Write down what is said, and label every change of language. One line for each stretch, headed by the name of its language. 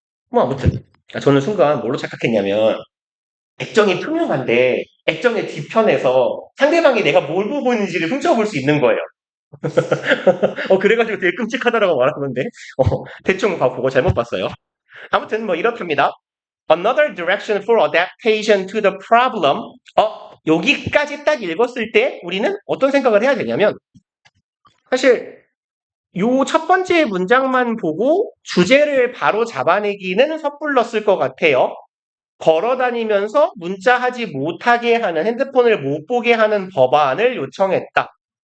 Korean: 뭐 아무튼 저는 순간 뭘로 착각했냐면 액정이 투명한데 액정의 뒤편에서 상대방이 내가 뭘 보고 있는지를 훔쳐볼 수 있는 거예요. 그래가지고 되게 끔찍하다라고 말하는데 대충 보고 잘못 봤어요. 아무튼 뭐 이렇답니다.
English: Another direction for adaptation to the problem.
Korean: 여기까지 딱 읽었을 때 우리는 어떤 생각을 해야 되냐면 사실 요 첫 번째 문장만 보고 주제를 바로 잡아내기는 섣불렀을 것 같아요. 걸어 다니면서 문자하지 못하게 하는 핸드폰을 못 보게 하는 법안을 요청했다.